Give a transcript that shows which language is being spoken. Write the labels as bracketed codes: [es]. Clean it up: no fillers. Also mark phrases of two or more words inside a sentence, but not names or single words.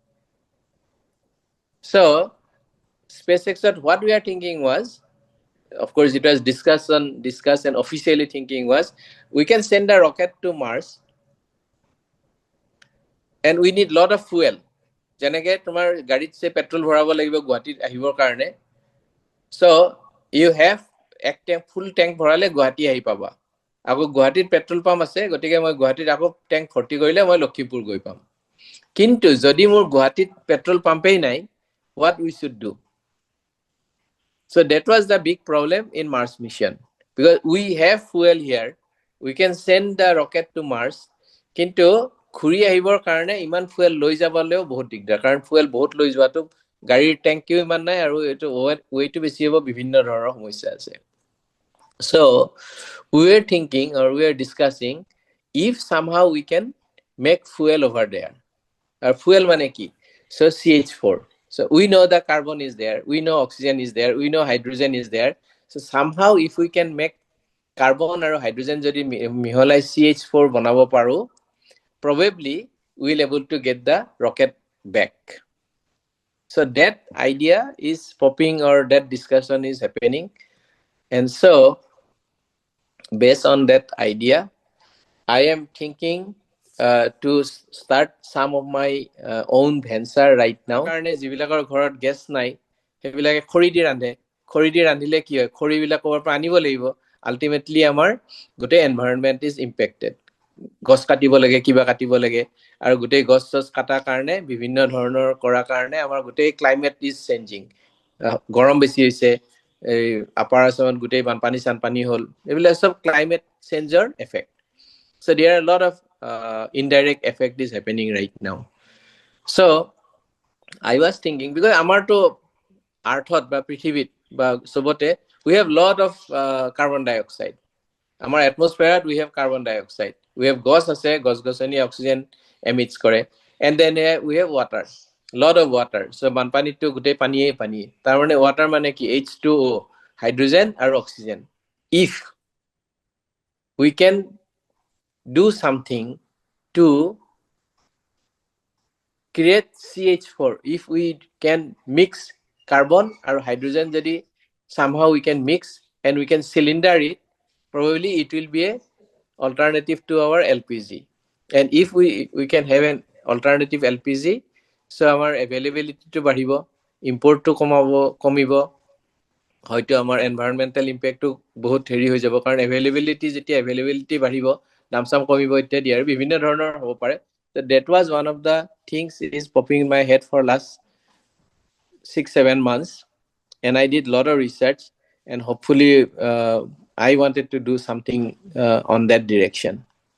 [en] So SpaceX, what we are thinking was, of course it was discussed and officially thinking was, we can send a rocket to Mars and we need lot of fuel. [as] যেনেকে তোমাৰ গাড়ীত সে পেট্ৰল ভৰাব লাগিব গুৱাহাটীত আহিবৰ কাৰণে, [en] so you have [as] এক ট্যাঙ্ক [en] full tank [as] ভৰালে গুৱাহাটী আহি পাবা, আকৌ গুৱাহাটীত [en] petrol pump [as] আছে, গতিকে মই গুৱাহাটীত আকৌ ট্যাঙ্ক ভৰ্তি কৰিলে মই লখিমপুৰ গৈ পাম। কিন্তু যদি মোৰ গুৱাহাটীত পেট্ৰল পাম্পেই নাই, [en] what we should do? So that was the big problem in Mars mission, because we have fuel here, we can send the rocket to Mars, [as] কিন্তু ঘুৰি আহিবৰ কাৰণে ইমান ফুয়েল লৈ যাবলেও বহুত দিগদাৰ, কাৰণ ফুয়েল বহুত লৈ যোৱাটো গাড়ীৰ ট্যাঙ্কিও ইমান নাই আৰু এটো ওয়েটটো বেছি হ'ব, বিভিন্ন ধৰণৰ সমস্যা আছে। [en] So we are thinking or we are discussing if somehow we can make fuel over there. [as] Fuel মানে কি? So CH4. [en] So we know the carbon is there, we know oxygen is there, we know hydrogen is there. So somehow if we can make carbon or hydrogen [as] যদি মিহলাই CH4 বনাব পাৰো, [en] probably we'll able to get the rocket back. So that idea is popping, or that discussion is happening. And so based on that idea, I am thinking to start some of my own venture right now. [as] কাৰণে যিবিলাকৰ ঘৰত গেছ নাই, হেবিলাকে খৰি দি ৰান্ধে. খৰি দি ৰান্ধিলে কি হয়? খৰি বিলাকৰ পৰা আনিব লাগিব। Ultimately আমাৰ গোটেই [en] environment is impacted. [as] গছ কাটিব লাগে, কিবা কাটিব লাগে, আৰু গোটেই গছ গছ কাটাৰ কাৰণে বিভিন্ন ধৰণৰ কৰাৰ কাৰণে আমাৰ গোটেই [en] climate is changing. [as] গৰম বেছি হৈছে, এই আপাৰ আছামত গোটেই বানপানী চানপানী হ'ল, এইবিলাক সব ক্লাইমেট চেঞ্জৰ এফেক্ট। [en] So there are a lot of indirect effect is happening right now. So I was thinking, because [as] আমাৰতো earthত বা পৃথিৱীত বা সবতে [en] we have lot of carbon dioxide. Amar atmosphere we have carbon dioxide, we have [as] গছ আছে, গছ গছনি [en] oxygen emits kore, and then we have water, lot of water. [as] So বানপানী তো গোটেই পানী তাৰ মানে water মানে কি H2O, [en] hydrogen and oxygen. If we can do something to create CH4, if we can mix carbon or hydrogen, jodi somehow we can mix and we can cylinder it, probably it will be a alternative to our LPG. And if we can have an alternative LPG, so our availability [as] তো বাঢ়িব, [en] import [as] তো কমিব, হয়তো আমাৰ এনভায়ৰনমেন্টাল ইম্পেক্টটো বহুত হেৰি হৈ যাব, কাৰণ যেতিয়া এভেইলেবিলিটি বাঢ়িব, দাম চাম কমিব ইত্যাদি আৰু বিভিন্ন ধৰণৰ হ'ব পাৰে। [en] So that was one of the things is popping in my head for last 6-7 months, and I did a lot of research, and hopefully I wanted to do something on that direction.